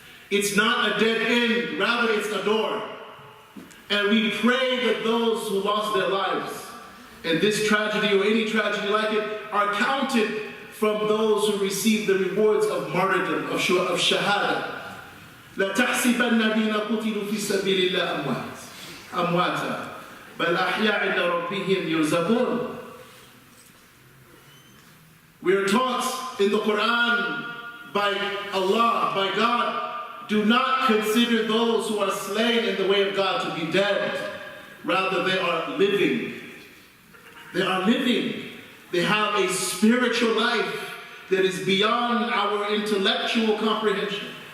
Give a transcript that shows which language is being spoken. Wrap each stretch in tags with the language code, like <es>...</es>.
<en>It's not a dead end, rather it's a door. And we pray that those who lost their lives in this tragedy or any tragedy like it are counted from those who receive the rewards of martyrdom, of shahada.</en> <ar>لا تحسبن الذين قتلوا في سبيل الله أمواتا بل أحياء عند ربهم يرزقون.</ar> <en>We are taught in the Quran by Allah, by God, do not consider those who are slain in the way of God to be dead. Rather, they are living. They are living. They have a spiritual life that is beyond our intellectual comprehension.</en>